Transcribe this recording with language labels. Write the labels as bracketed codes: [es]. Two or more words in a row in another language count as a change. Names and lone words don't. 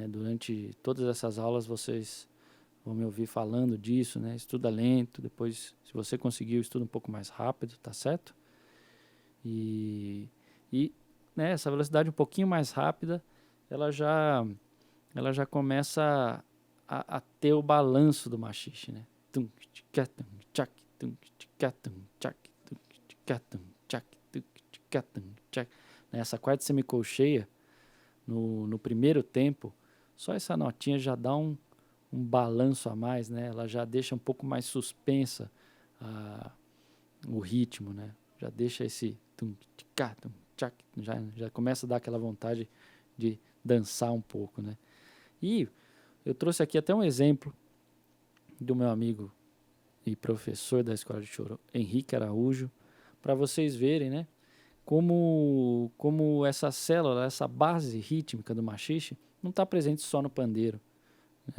[pt] Durante todas essas aulas vocês vão me ouvir falando disso, né? Estuda lento, depois, se você conseguiu, estuda um pouco mais rápido, tá certo? E, né, essa velocidade um pouquinho mais rápida, ela já, ela já começa a ter o balanço do machixe, né? Tum, tchica, tum, tchac, tum, tchica, tum, tchac, tum, tchica, tum, tchac, tum, tchica, tum, tchac. Nessa quarta semicolcheia, no primeiro tempo, só essa notinha já dá um balanço a mais, né? Ela já deixa um pouco mais suspensa o ritmo, né? Já deixa esse tum, tchica, tum, tchac, já começa a dar aquela vontade de dançar um pouco, né? E eu trouxe aqui até um exemplo do meu amigo e professor da Escola de Choro, Henrique Araújo, para vocês verem, né? Como essa célula, essa base rítmica do machixe não está presente só no pandeiro, né?